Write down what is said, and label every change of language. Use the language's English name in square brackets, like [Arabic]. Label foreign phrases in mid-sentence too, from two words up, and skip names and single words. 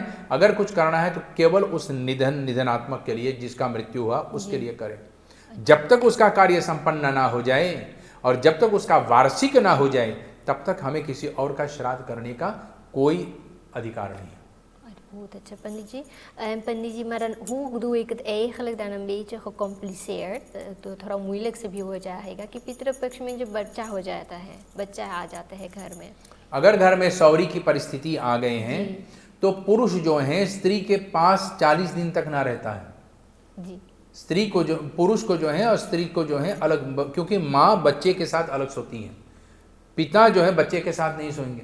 [Hindi] अगर कुछ करना है तो केवल उस निधनात्मक के लिए, जिसका मृत्यु हुआ उसके लिए करें। जब तक उसका कार्य संपन्न ना हो जाए और जब तक उसका वार्षिक ना हो जाए तब तक हमें किसी और का श्राद्ध करने का कोई अधिकार नहीं है। [Dutch] Goed, het पंडित जी। पंडित जी, maar dan hoe doe ik het eigenlijk dan een beetje gecompliceerd, [Hindi] तो थोड़ा moeilijk से भी हो जाएगा कि पितृपक्ष में जो बच्चा हो जाता है, बच्चा आ जाता है घर में, अगर घर में सौरी की परिस्थिति आ गए हैं तो पुरुष जो है स्त्री के पास 40 दिन तक ना रहता है जी। स्त्री को जो, पुरुष को जो है और स्त्री को जो है अलग, क्योंकि माँ बच्चे के साथ अलग सोती है, पिता जो है बच्चे के साथ नहीं सोएंगे।